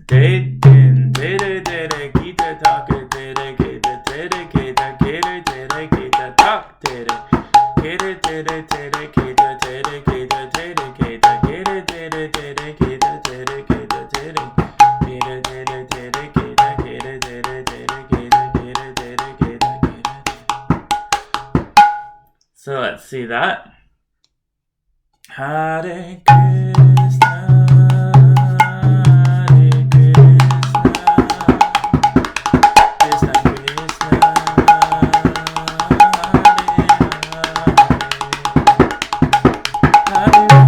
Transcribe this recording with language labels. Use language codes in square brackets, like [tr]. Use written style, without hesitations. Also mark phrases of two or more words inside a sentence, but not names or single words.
[en] Dhe-dhin, Tere, keta-taka-tereketa, tereketakeretereketa, tak-tere, kereteretereketa, tereketa, tereketa, kereteretereketa, tereketa, tere, kereteretereketa, kereteretereketa, keretereketa, keretereteketa. So let's see that. [sa] Hare Krishna, Hare Krishna, Krishna Krishna, Hare Hare, Hare